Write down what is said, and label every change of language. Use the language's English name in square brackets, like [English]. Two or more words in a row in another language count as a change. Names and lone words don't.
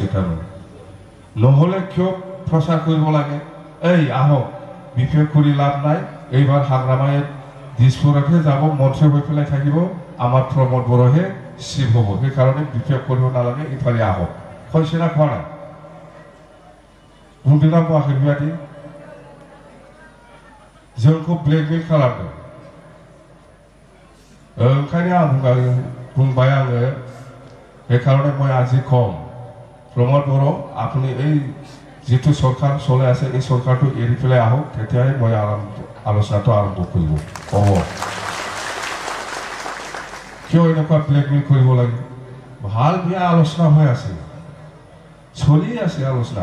[Assamese] তাৰমানে নহ'লে কিয় প্ৰচাৰ কৰিব লাগে? এই আহক, BPF কৰি লাভ নাই, এইবাৰ হাগ্ৰামাই দিছপুৰতহে যাব, মন্ত্ৰী হৈ পেলাই থাকিব, আমাৰ প্ৰমোদ বড়োহে চিফ হ'ব, সেইকাৰণে BPF কৰিব নালাগে, ইফালে আহক। কৈছে না কোৱা নাই? [Bodo] बुंदोंना बुङाखै बेबायदि? जोंखौ ब्लेकमेल खालामदों। ओंखायनो आं बुंबाय आङो, बे कारणे [Assamese] মই আজি কম, प्रमोद बड़ो আপুনি এই যিটো চৰকাৰ চলাই আছে এই চৰকাৰটো এৰি পেলাই আহক, তেতিয়াহে মই আলোচনাটো আৰম্ভ কৰিব। হ'ব কিয় এনেকুৱা ব্লেকমেইল কৰিব লাগে? ভাল বেয়া আলোচনা হৈ আছে, চলি আছে আলোচনা।